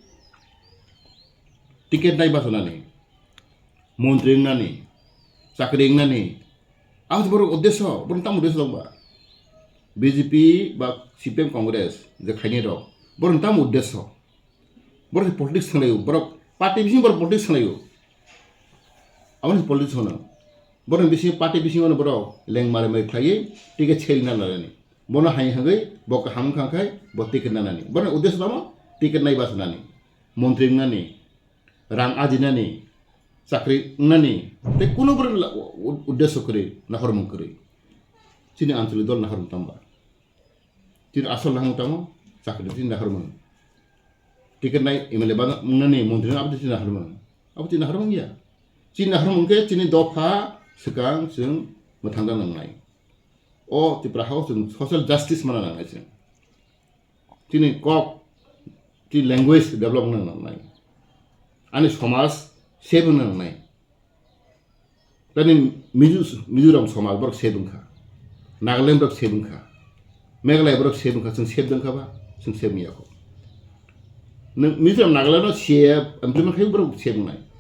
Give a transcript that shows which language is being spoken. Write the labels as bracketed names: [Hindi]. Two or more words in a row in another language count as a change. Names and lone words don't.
[Bodo] टिकेट नाय बासनानै मन्त्रि नानि चाकरि नानि आबो बर उद्देश्य बर ताम उद्देश्य दंबा बीजेपी बा सीपीएम कांग्रेस जे खायनि दं बर ताम उद्देश्य बर पलिटिक्स खालायो बर पार्टी बिसिं बर पलिटिक्स खालायो आबो पलिटिक्स होनो बर बिसिं पार्टी बिसिं होनो बर लें मारे मारे खायो टिकेट सेलना लानानै बना हाय हागै बक हामखांखाय ब टिकेट नानानै बर उद्देश्य दं टिकेट नाय बासनानै मन्त्रि नानि रां आदिनानि चाकरि नानि ते कुनु बर उद्देश्य करे नाहरमन करे चिनि आंचलिक दल नाहरमन तांबा चिनि आसल नाहरमन तामो चाकरि चिनि नाहरमन टिकेट नाय एमएलए बा नानि मन्त्रि आबो चिनि नाहरमन गया चिनि नाहरमन के चिनि दफा सिगां जों मोथांदा नांनाय अ त्रिपुरा हाउस जों [English] social justice [Bodo] माना नांनाय जों दिनै कक ति [English] language development [Bodo] नांनाय आनि समाज सेब नांनाय दानि मिजोराम समाज बर सेबंखा नागालेण्ड बर सेबंखा मेघालय बर सेबंखा जों सेब दोंखाबा जों सेब मियाखौ नों मिजोराम नागालेण्ड सेब इमप्लिमेन्ट खायो बर सेबनाय